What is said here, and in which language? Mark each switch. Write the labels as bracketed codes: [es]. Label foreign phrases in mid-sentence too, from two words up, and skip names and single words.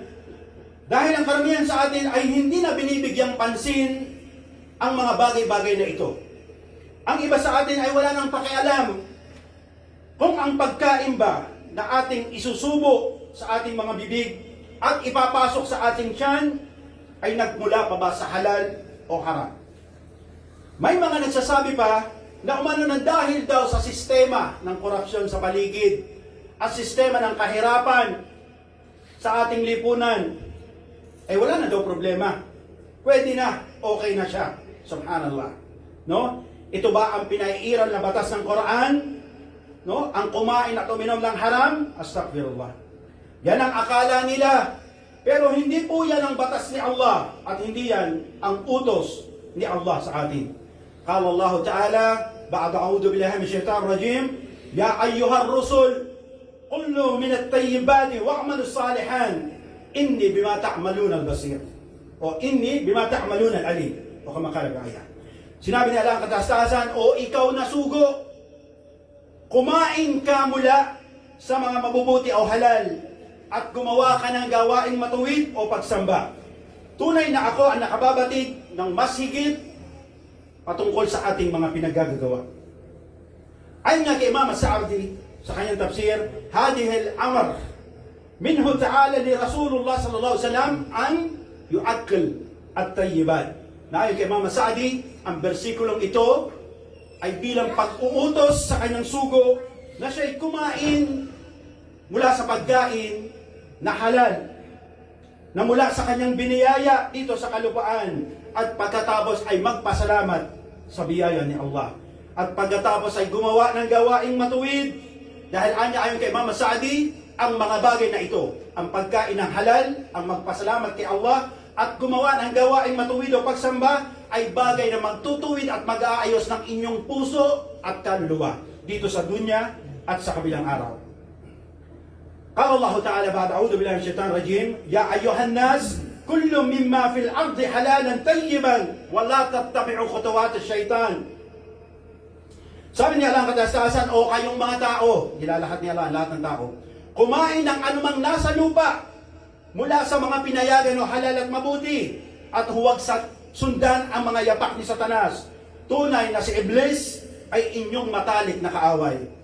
[tl] Dahil ang karamihan sa atin ay hindi na binibigyang pansin ang mga bagay-bagay na ito. Ang iba sa atin ay wala nang pakialam kung ang pagkain ba na ating isusubo sa ating mga bibig at ipapasok sa ating tiyan ay nagmula pa ba sa halal o haram? May mga nagsasabi pa na umano na dahil daw sa sistema ng korupsyon sa paligid at sistema ng kahirapan sa ating lipunan, ay wala na daw problema. Pwede na, okay na siya. Subhanallah. No? Ito ba ang pinaiiral na batas ng Quran? No? Ang kumain at uminom ng haram? Astaghfirullah. Yan ang akala nila. Pero hindi po yan ang batas ni Allah at hindi yan ang utos ni Allah sa atin. [ar] قال الله تعالى بعد أعوذ بالله من الشيطان الرجيم يا أيها الرسل كلوا من الطيبات واعملوا صالحا إني بما تعملون البصير. O إني بما تعملون العليم. O كما قال آية. [tl] Sinabi ni Allah ang katastasan, o ikaw na sugo, kumain ka mula sa mga mabubuti o halal at gumawa ka ng gawaing matuwid o pagsamba. Tunay na ako ang nakababatid ng mas higit patungkol sa ating mga pinaggagawa. Ayon nga kay Imam Sa'di sa kanyang tafsir, [ar] هذا الأمر منه تعالى لرسول الله صلى الله عليه وسلم أن يأكل الطيبات. [tl] Na ayon kay Imam Sa'di, ang bersikulong ito ay bilang pag-uutos sa kanyang sugo na siya'y kumain mula sa pagkain na halal, na mula sa kanyang biniyaya dito sa kalupaan, at pagkatapos ay magpasalamat sa biyaya ni Allah. At pagkatapos ay gumawa ng gawaing matuwid, dahil anya ayon kay Imam Sa'di, ang mga bagay na ito, ang pagkain ng halal, ang magpasalamat kay Allah, at gumawa ng gawaing matuwid o pagsamba, ay bagay na magtutuwid at mag-aayos ng inyong puso at kaluluwa dito sa dunya at sa kabilang araw. [ar] قال الله تعالى بعد أعوذ بالله من الشيطان الرجيم يا أيها الناس كلوا مما في الأرض حلالا طيبا ولا تتبعوا خطوات الشيطان. [tl] Sabi niya lang katastasan, o kayong mga tao, nilalahat niya lang lahat ng tao, kumain ng anumang nasa lupa mula sa mga pinayagan o halal at mabuti, at huwag sundan ang mga yapak ni Satanas. Tunay na si Iblis ay inyong matalik na kaaway.